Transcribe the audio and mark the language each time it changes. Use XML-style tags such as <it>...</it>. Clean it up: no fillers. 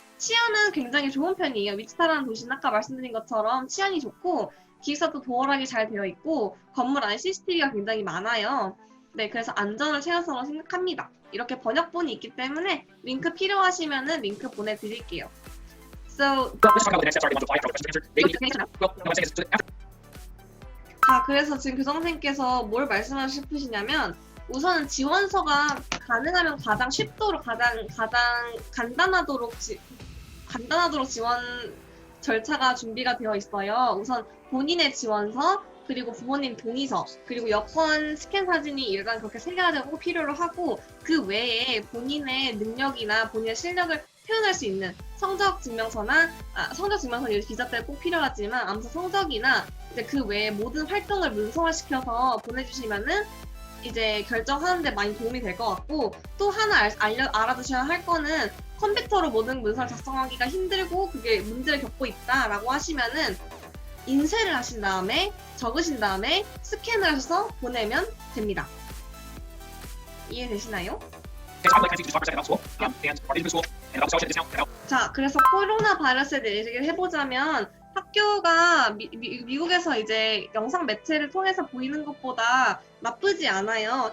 <ko>치안은 굉장히 좋은 편이에요. 위치타라는 도시는 아까 말씀드린 것처럼 치안이 좋고 기숙사도 도어락이 잘 되어 있고 건물 안에 CCTV가 굉장히 많아요. 네, 그래서 안전을 최우선으로 생각합니다. 이렇게 번역본이 있기 때문에 링크 필요하시면은 링크 보내드릴게요.</ko> <en>So, Well, let's talk about the next step. Sorry, the module 5 after all the questions answered. Maybe, well, no, I'm saying is, so after</en> <ko>자, 그래서 지금 교장선생님께서 뭘 말씀하고 싶으시냐면 우선은 지원서가 가능하면 가장 쉽도록 가장 간단하도록 지원 절차가 준비가 되어 있어요. 우선 본인의 지원서, 그리고 부모님 동의서, 그리고 여권 스캔 사진이 일단 그렇게 3개가 되고 필요로 하고 그 외에 본인의 능력이나 본인의 실력을 표현할 수 있는 성적 증명서는 이제 비자 때 꼭 필요하지만 아무튼 성적이나 이제 그 외에 모든 활동을 문서화시켜서 보내주시면은 이제 결정하는데 많이 도움이 될 것 같고 또 하나 알아두셔야 할 거는 컴퓨터로 모든 문서를 작성하기가 힘들고 그게 문제를 겪고 있다라고 하시면은 인쇄를 하신 다음에 적으신 다음에 스캔을 하셔서 보내면 됩니다. 이해되시나요?</ko> <en>Thanks, I would like to talk for a second about school, and our business school, and about scholarship discount, and about</en> <ko>자, 그래서 코로나 바이러스에 대해 얘기를 해보자면 학교가 미국에서 이제 영상 매체를 통해서 보이는 것보다 나쁘지 않아요.</ko>